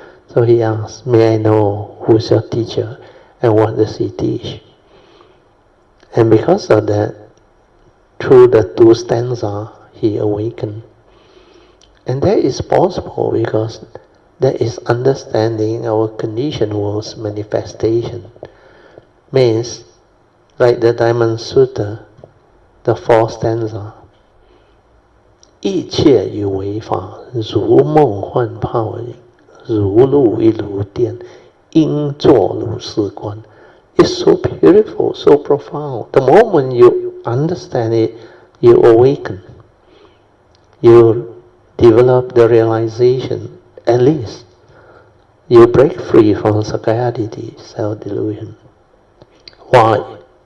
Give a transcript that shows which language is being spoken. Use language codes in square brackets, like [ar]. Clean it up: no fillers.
[en] So he asked, may I know who's your teacher and what does he teach? And because of that, through the 2 stanzas, he awakened. And that is possible because that is understanding our conditioned world's manifestation. Means, like the Dhamma Sharing, the 4th stanza, [zh] 一切有为法，如梦幻泡影，如露亦如电，应作如是观。 [en] It's so beautiful, so profound. The moment you understand it, you awaken. You develop the realization, at least you break free from sakayaditi, self-delusion. Why?